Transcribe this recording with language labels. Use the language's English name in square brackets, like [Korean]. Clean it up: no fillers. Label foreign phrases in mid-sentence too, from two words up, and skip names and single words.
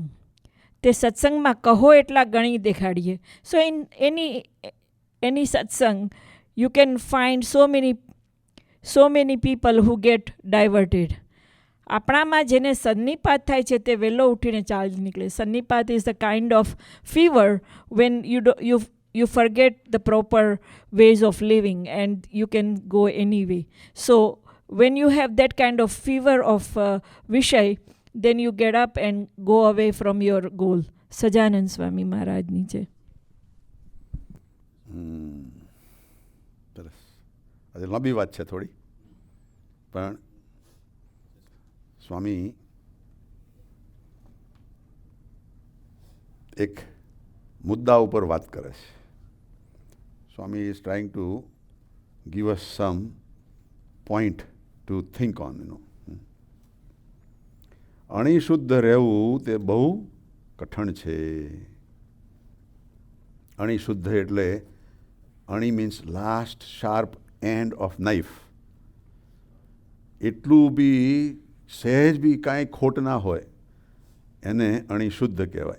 [Gujarati] તે સત્સંગમાં કહો એટલા ગણી દેખાડીએ. [English] So in any satsang, you can find so many people who get diverted. [Gujarati] આપણામાં જેને સન્નિપાત થાય છે તે વહેલો ઉઠીને ચાલી નીકળે. [English] સન્નિપાત is the kind of fever when you forget the proper ways of living and you can go anyway. So when you have that kind of fever of vishay, then you get up and go away from your goal. [Gujarati] સજાનંદ સ્વામી મહારાજની છે. સરસ. આજે લાંબી વાત છે થોડી, પણ સ્વામી એક મુદ્દા ઉપર વાત કરે છે. [English] સ્વામી is trying to give us some point to think on, [Gujarati] અણિશુદ્ધ રહેવું તે બહુ કઠણ છે. અણિશુદ્ધ એટલે અણી [English] means last sharp end of knife. [Gujarati] એટલું બી સહેજ બી કાંઈ ખોટ ના હોય એને અણિશુદ્ધ કહેવાય.